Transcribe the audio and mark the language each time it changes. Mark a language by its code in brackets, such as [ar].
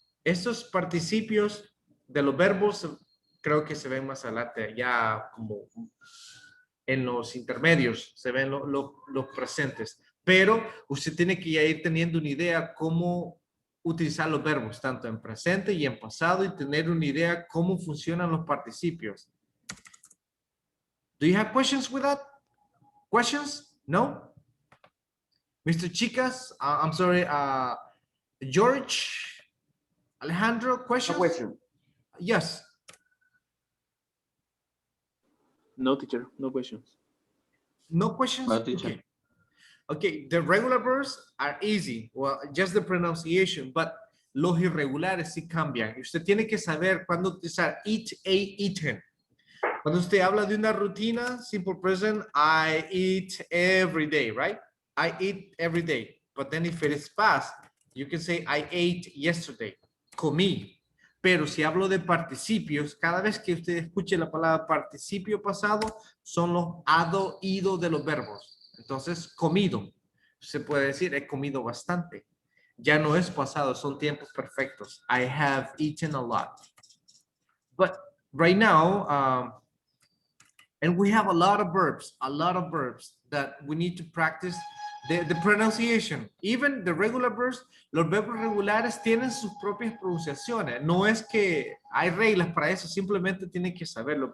[es] Estos participios de los verbos creo que se ven más adelante, ya como en los intermedios se ven los presentes. Pero usted tiene que ya ir teniendo una idea cómo utilizar los verbos, tanto en presente y en pasado, y tener una idea cómo funcionan los participios. [en] Do you have questions with that? Questions? No? Mr. Chicas, I'm sorry, George, Alejandro, questions? No question. Yes. No, teacher, no questions. No questions? No, teacher. Okay. Okay, the regular verbs are easy. Well, just the pronunciation, but [es] los irregulares sí cambian. Usted tiene que saber cuándo utilizar eat, ate, eaten. Cuando usted habla de una rutina, simple present, [en] I eat every day, right? I eat every day. But then if it is past, you can say I ate yesterday. [es] Comí. Pero si hablo de participios, cada vez que usted escuche la palabra participio pasado, son los ado, ido de los verbos. Entonces, comido. Se puede decir, he comido bastante. Ya no es pasado, son tiempos perfectos. [en] I have eaten a lot. But right now, and we have a lot of verbs that we need to practice the pronunciation. Even the regular verbs, [es] los verbos regulares tienen sus propias pronunciaciones. No es que hay reglas para eso, simplemente tienen que saberlo.